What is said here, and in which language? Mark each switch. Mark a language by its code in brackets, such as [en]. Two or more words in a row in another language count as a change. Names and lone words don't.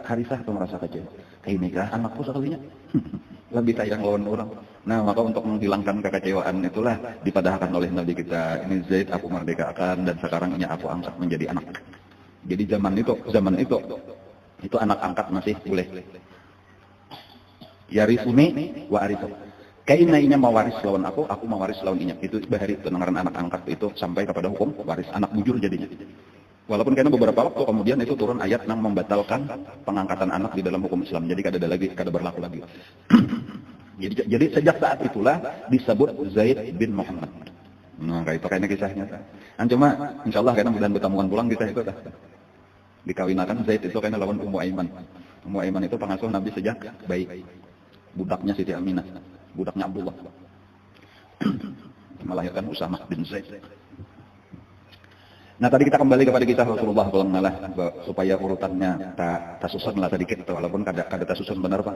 [bjn] Harisah tuh merasa kecewa. Ini kah anakku sekalinya? Lebih sayang lawan orang. Nah, maka untuk menghilangkan kekecewaan itulah dipadahkan oleh Nabi kita. [id] Ini Zaid aku merdekakan dan sekarang ini aku angkat menjadi anak. Jadi zaman itu anak angkat masih boleh. [ar] يرثني وأرثه. [bjn] Kaina inya mewaris lawan aku mewaris lawan inya. Itu bahari pendengaran anak angkat itu sampai kepada hukum waris anak bujur jadinya. [id] Walaupun karena beberapa waktu kemudian itu turun ayat yang membatalkan pengangkatan anak di dalam hukum Islam. Jadi kada berlaku lagi. jadi sejak saat itulah disebut Zaid bin Muhammad. [bjn] Nah, kayak itu kayaknya kisahnya. Cuma insyaallah karena mudah bertemuan pulang kisah itu dikawinakan Zaid itu karena lawan Ummu Aiman. [id] Ummu Aiman itu pengasuh Nabi sejak bayi. Budaknya Siti Aminah, budaknya Abdullah. Melahirkan Usamah bin Zaid. [bjn] Nah, tadi kita kembali kepada kisah Rasulullah SAW supaya urutannya tak susun lah sedikit, walaupun kada susun benar Pak.